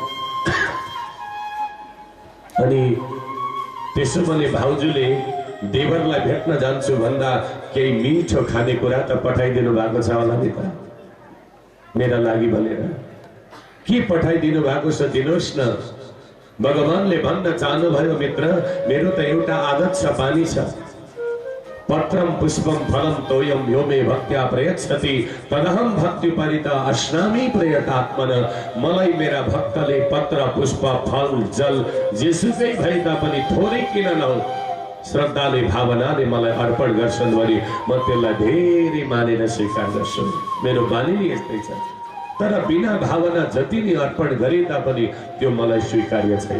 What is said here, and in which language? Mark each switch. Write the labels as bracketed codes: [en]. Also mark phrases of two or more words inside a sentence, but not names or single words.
[ne] अनि त्यसो पनि भाउजूले देवरलाई भेट्न जान्छु भन्दा केही मिठो खानेकुरा त पठाइदिनु भएको छ होला नि त मेरा लागि भनेर। के पठाइदिनु भएको छ दिनुहोस् न। भगवानले भन्न चाहनुभयो मित्र मेरो त एउटा आदत छ, बानी छ। [sa] पत्रम पुष्पम फलम तोयम यो मे भक्त्या प्रयच्छति तदहम भक्त्युपरित अश्नामि प्रयतात्मन। [ne] मलाई मेरा भक्तले पत्र पुष्प फल जल जेसुकै भए तापनि थोरै किन नहो श्रद्धाले भावनाले मलाई अर्पण गर्छन् भने म त्यसलाई धेरै मानेर स्वीकार गर्छु। मेरो बानी नै यस्तै छ। तर बिना भावना जति नै अर्पण गरे तापनि त्यो मलाई स्वीकार्य छैन।